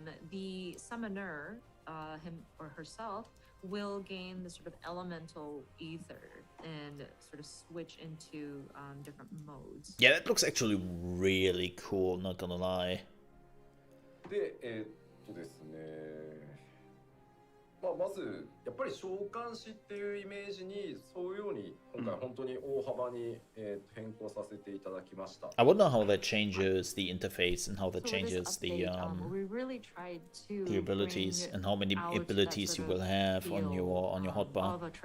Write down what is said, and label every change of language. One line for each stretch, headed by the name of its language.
English: The summoner, him or herself, will gain the sort of elemental ether and sort of switch into different modes. Yeah, that looks actually really cool, not gonna lie.
Japanese: で、ですね。まずやっぱり召喚師っていうイメージに沿うように今回本当に大幅に変更させていただきました。
English: I wonder how that changes the interface and how that changes the abilities and how many abilities you will have on your hotbar.